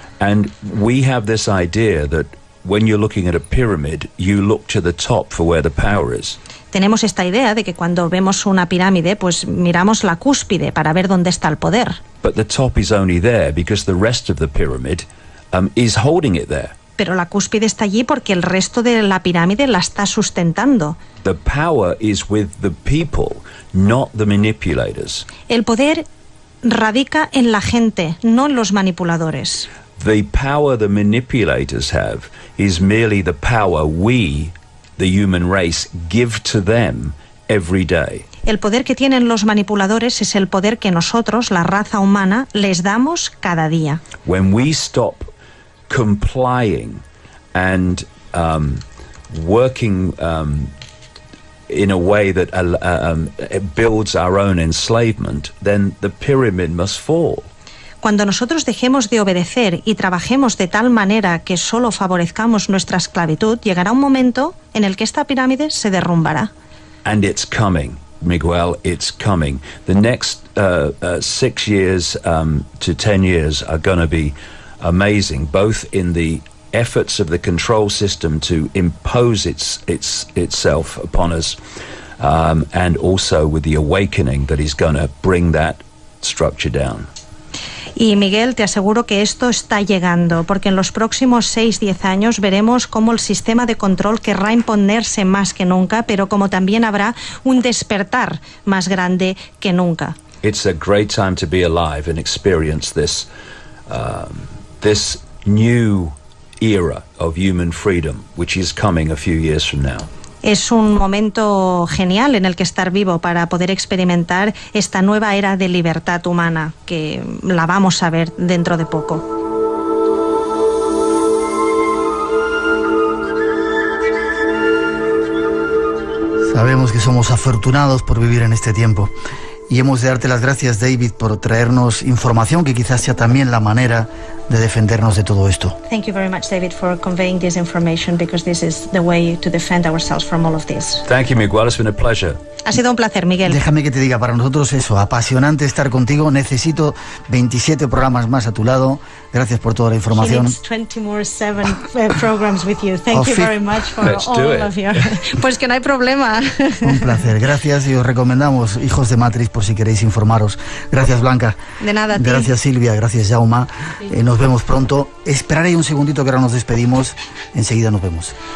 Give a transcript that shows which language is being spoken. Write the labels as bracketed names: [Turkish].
[English] And we have this idea that when you're looking at a pyramid, you look to the top for where the power is. [Spanish] Tenemos esta idea de que cuando vemos una pirámide, pues miramos la cúspide para ver dónde está el poder. [English] But the top is only there because the rest of the pyramid is holding it there. [Spanish] Pero la cúspide está allí porque el resto de la pirámide la está sustentando. [English] The power is with the people, not the manipulators. [Spanish] El poder radica en la gente, no en los manipuladores. [English] The power the manipulators have is merely the power we, the human race, give to them every day. [Spanish] El poder que tienen los manipuladores es el poder que nosotros, la raza humana, les damos cada día. [English] When we stop complying and working in a way that builds our own enslavement, then the pyramid must fall. [Spanish] Cuando nosotros dejemos de obedecer y trabajemos de tal manera que solo favorezcamos nuestra esclavitud, llegará un momento en el que esta pirámide se derrumbará. [English] And it's coming, Miguel, it's coming. The next 6 years to 10 years are going to be amazing, both in the efforts of the control system to impose itself upon us, and also with the awakening that is going to bring that structure down. [Spanish] Y Miguel, te aseguro que esto está llegando, porque en los próximos 6-10 años veremos cómo el sistema de control querrá imponerse más que nunca, pero como también habrá un despertar más grande que nunca. [English] It's a great time to be alive and experience this new era of human freedom, which is coming a few years from now. [Spanish] Es un momento genial en el que estar vivo para poder experimentar esta nueva era de libertad humana, que la vamos a ver dentro de poco. Sabemos que somos afortunados por vivir en este tiempo. Y hemos de darte las gracias, David, por traernos información que quizás sea también la manera de defendernos de todo esto. [English] Thank you very much, David, for conveying this information, because this is the way to defend ourselves from all of this. Thank you, Miguel. It's been a pleasure. [Spanish] Ha sido un placer, Miguel. Déjame que te diga, para nosotros eso, apasionante estar contigo. Necesito 27 programas más a tu lado. Gracias por toda la información. [English] 20 more 7 programs with you. Thank you very much for all of you. [Spanish] Pues que no hay problema. Un placer, gracias, y os recomendamos Hijos de Matrix por si queréis informaros. Gracias, Blanca. De nada, tío. Gracias, Silvia. Gracias, Jauma. Nos vemos pronto. Esperaré un segundito que ahora nos despedimos. Enseguida nos vemos.